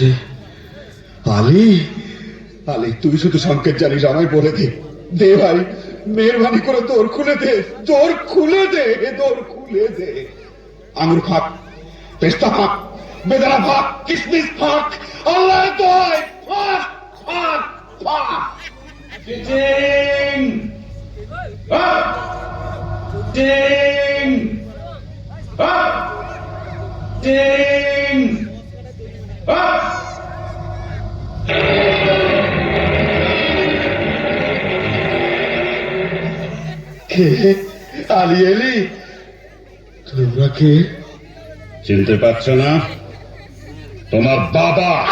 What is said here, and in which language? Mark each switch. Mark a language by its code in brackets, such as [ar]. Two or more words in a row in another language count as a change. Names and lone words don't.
[bn] আলী, আলী, তুই শুধু সংকেত জানিস, আমায় বলে দে। দে ভাই, মেহরবানি করে দোর খুলে দে, দোর খুলে দে, দোর খুলে দে। আঙুর ফাঁক, পেস্তা ফাঁক, বেদানা ফাঁক, কিসমিস ফাঁক, আল্লাহ দয় ফাঁক ফাঁক ফাঁক। Ding! Up! Ding! Up! Ding! Up! কে আলি এলি? তোমরা কে? চিনতে পারছো না? তোমার বাবা।